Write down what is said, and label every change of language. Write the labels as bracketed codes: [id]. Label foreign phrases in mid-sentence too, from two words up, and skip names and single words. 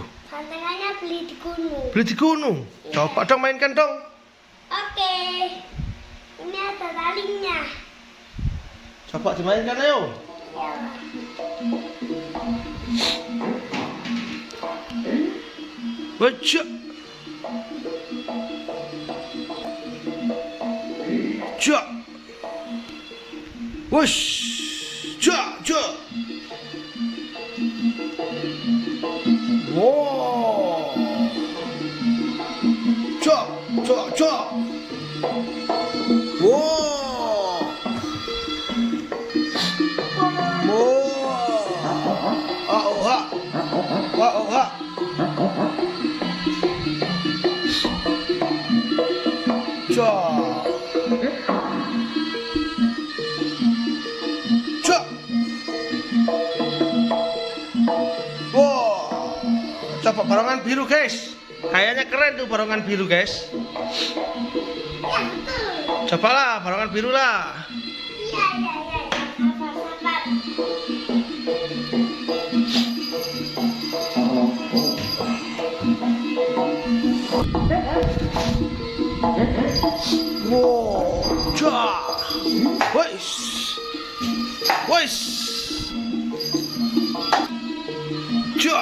[id] Bantengannya beli di gunung. beli di gunung. Coba dong mainkan dong. Oke. Ini ada talinya. Coba dimainkan ayo. Ya. Wajah. Ja. Wush. Ja, ja. Wow. Ja, ja, ja. Wow. Wow. Oh, ha. Wow, ha. Ja. Ja. Wow. Coba barongan biru, guys. Kayaknya keren tuh barongan biru, guys. Ya betul. Cobalah barongan biru lah. Iya. Sabar. Wow. Ja. Wais. Wais. Ja.